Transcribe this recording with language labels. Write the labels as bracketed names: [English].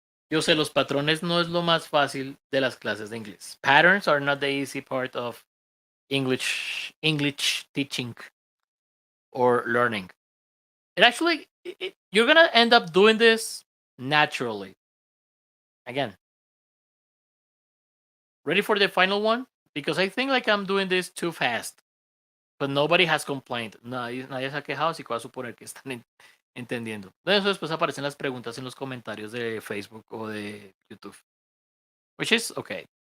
[Spanish] Yo sé, los patrones no es lo más fácil de las clases de inglés. [English] Patterns are not the easy part of English teaching or learning. It actually, you're gonna end up doing this naturally. Again, ready for the final one? Because I think like I'm doing this too fast, but nobody has complained. [Spanish] Nadie se ha quejado, así que voy a suponer que están entendiendo. De eso después aparecen las preguntas en los comentarios de Facebook o de YouTube, [English] which is okay.